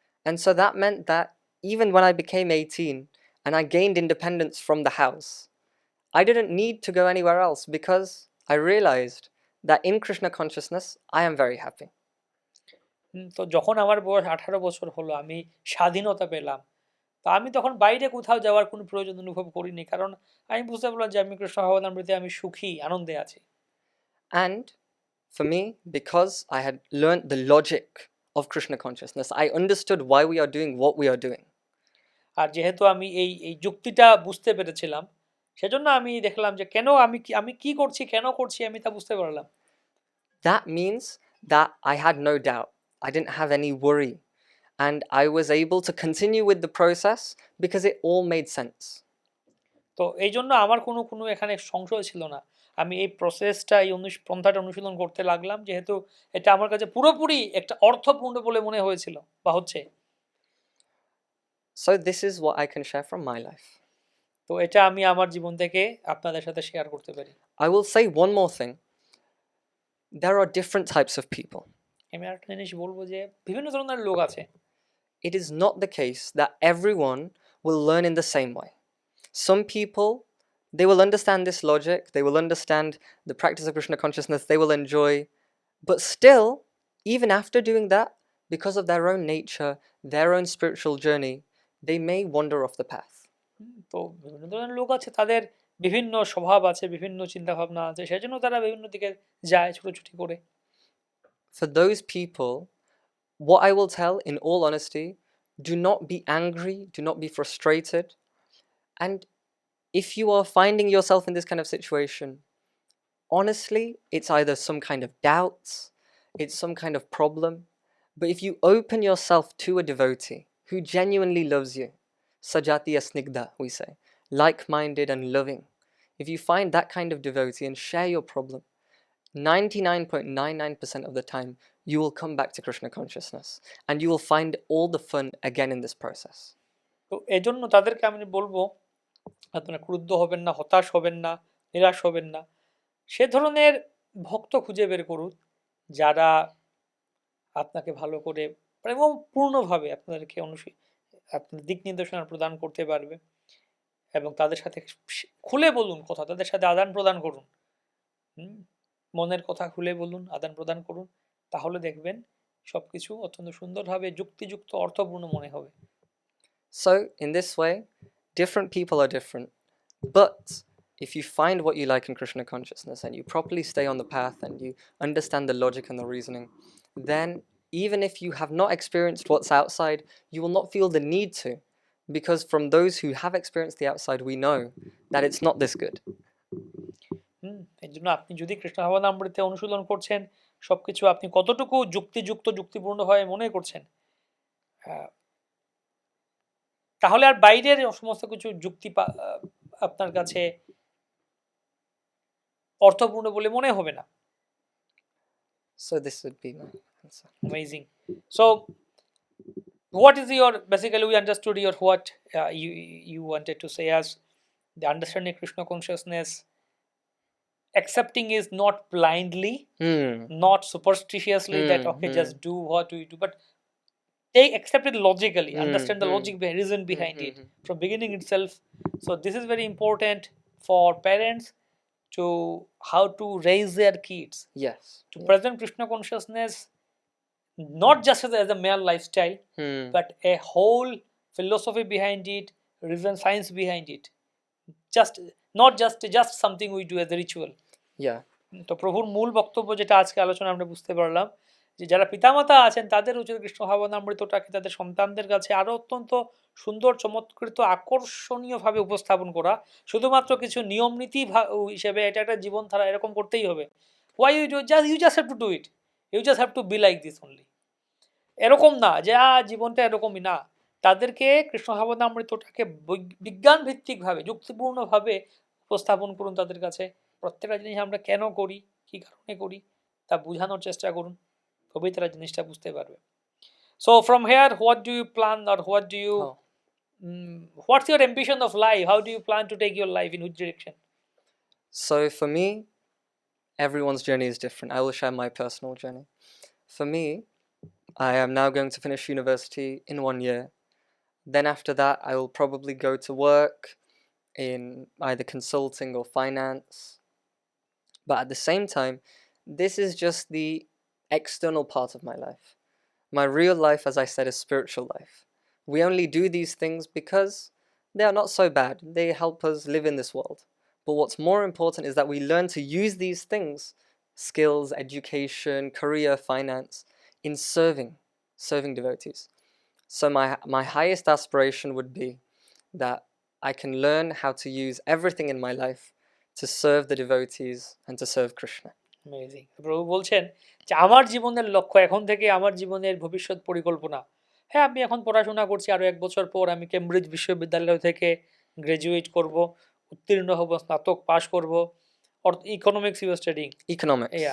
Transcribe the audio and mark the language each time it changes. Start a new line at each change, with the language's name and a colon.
English: And so that meant that even when I became 18 and I gained independence from the house, I didn't need to go anywhere else because I realized that in Krishna consciousness, I am very happy.
Bangla: তো যখন আমার বয়স 18 বছর হলো, আমি স্বাধীনতা পেলাম, তো আমি তখন বাইরে কোথাও যাওয়ার কোনো প্রয়োজন অনুভব করিনি, কারণ আমি বুঝতে পারলাম যে আমি কৃষ্ণ ভাবনামৃতে আমি সুখী, আনন্দে আছি।
English: And for me, because I had learned the logic of Krishna consciousness, I understood why we are doing what we are doing.
Bangla: আর যেহেতু আমি এই যুক্তিটা বুঝতে পেরেছিলাম, সেজন্য আমি দেখলাম যে কেন আমি কি করছি, কেন করছি, আমি তা বুঝতে পারলাম।
English: That means that I had no doubt. I didn't have any worry. And I was able to continue with the process because it all made sense.
Bangla: তো এই জন্য আমার কোনো এখানে সংশয় ছিল না। আমি এই প্রসেসটা, এই পন্থাটা অনুশীলন করতে লাগলাম, যেহেতু এটা আমার কাছে পুরোপুরি একটা অর্থপূর্ণ বলে মনে হয়েছিল বা হচ্ছে।
English: So this is what I can share from my life.
Bangla: তো এটা আমি আমার জীবন থেকে আপনাদের সাথে শেয়ার করতে পারি।
English: I will say one more thing. There are different types of people.
Bangla: আমি আরেকটা জিনিস বলবো যে বিভিন্ন ধরনের লোক আছে।
English: It is not the case that everyone will learn in the same way. Some people, they will understand this logic, they will understand the practice of Krishna consciousness, they will enjoy, but still, even after doing that, because of their own nature, their own spiritual journey, they may wander off the path.
Bangla: তো বিভিন্ন ধরনের লোক আছে, তাদের বিভিন্ন স্বভাব আছে, বিভিন্ন চিন্তা ভাবনা আছে, সেজন্য তারা বিভিন্ন দিকে যায় ছুটোছুটি করে।
English: For those people, what I will tell in all honesty, do not be angry, do not be frustrated. And if you are finding yourself in this kind of situation, honestly, it's either some kind of doubts, it's some kind of problem. But if you open yourself to a devotee who genuinely loves you, sajatiya snigdha, we say, like-minded and loving, if you find that kind of devotee and share your problem, 99.99% of the time, you will come back to Krishna consciousness and you will find all the fun again in this process.
Bangla: তো এজন্য তাদেরকে আমি বলবো, আপনারা ক্রুদ্ধ হবেন না, হতাশ হবেন না, নিরাশ হবেন না। সে ধরনের ভক্ত খুঁজে বের করুন যারা আপনাকে ভালো করে এবং পূর্ণভাবে আপনাদেরকে আপনার দিক নির্দেশনা প্রদান করতে পারবে, এবং তাদের সাথে খুলে বলুন কথা, তাদের সাথে আদান প্রদান করুন, মনের কথা খুলে বলুন, আদান প্রদান করুন, তাহলে দেখবেন সবকিছু অত্যন্ত সুন্দরভাবে যুক্তিযুক্ত, অর্থপূর্ণ মনে হবে।
English: So in this way, different people are different, but if you find what you like in Krishna consciousness and you properly stay on the path and you understand the logic and the reasoning, then even if you have not experienced what's outside, you will not feel the need to, because from those who have experienced the outside, we know that it's not this good.
Bangla: এই জন্য আপনি যদি কৃষ্ণ ভাবনামৃতে অনুশীলন করছেন, সবকিছু আপনি কতটুকু যুক্তিপূর্ণ হয় মনে করছেন, তাহলে আর বাইরের সমস্ত কিছু যুক্তি আপনার কাছে অর্থপূর্ণ বলে মনে হবে না।
English: So this would be my answer. Amazing. So what is your, basically we understood your what you wanted to say as the understanding Krishna consciousness, accepting is not blindly, not superstitiously, that okay, just do what we do, but they accept it logically, understand the logic, reason behind it from beginning itself. So this is very important for parents to how to raise their kids Yes. to present Krishna consciousness, not just as a male lifestyle, but a whole philosophy behind it, reason science behind it. Not just something we do as a ritual. Yeah.
Bangla: তো প্রভুর মূল বক্তব্য যেটা আজকে আলোচনা আমরা বুঝতে পারলাম যে যারা পিতামাতা আছেন তাদের উচিত কৃষ্ণ ভাবনামৃতটাকে তাদের সন্তানদের কাছে আরো অত্যন্ত সুন্দর চমৎকৃত আকর্ষণীয়ভাবে উপস্থাপন করা, শুধুমাত্র কিছু নিয়ম নীতি হিসেবে এটা একটা জীবনধারা এরকম করতেই হবে।
English: Why you just have to do it, you just have to be like this only,
Bangla: এরকম না যে জীবনটা এরকমই না। তাদেরকে কৃষ্ণ ভাবনামৃতটাকে বিজ্ঞান ভিত্তিকভাবে যুক্তিপূর্ণভাবে উপস্থাপন করুন তাদের কাছে। প্রত্যেকটা জিনিস আমরা কেন করি, কি কারণে করি তা বোঝানোর চেষ্টা করুন, তবেই তারা জিনিসটা বুঝতে পারবে।
English: So from here what do you plan or what do you what's your ambition of life? How do you plan to take your life, in which direction? So for me, everyone's journey is different. I will share my personal journey. For me, I am now going to finish university in 1 year. Then after that, I will probably go to work in either consulting or finance. But at the same time, this is just the external part of my life. My real life, as I said, is spiritual life. We only do these things because they are not so bad. They help us live in this world. But what's more important is that we learn to use these things, skills, education, career, finance, in serving devotees. So my highest aspiration would be that I can learn how to use everything in my life to serve the devotees and to serve Krishna. Amazing.
Bangla: প্রভু বলছেন যে আমার জীবনের লক্ষ্য, এখন থেকে আমার জীবনের ভবিষ্যৎ পরিকল্পনা, হ্যাঁ আমি এখন পড়াশোনা করছি, আরো 1 বছর পর আমি কেমব্রিজ বিশ্ববিদ্যালয় থেকে গ্রাজুয়েট করব, উত্তীর্ণ হব, স্নাতক পাশ করব।
English: Economics you studying? Economics.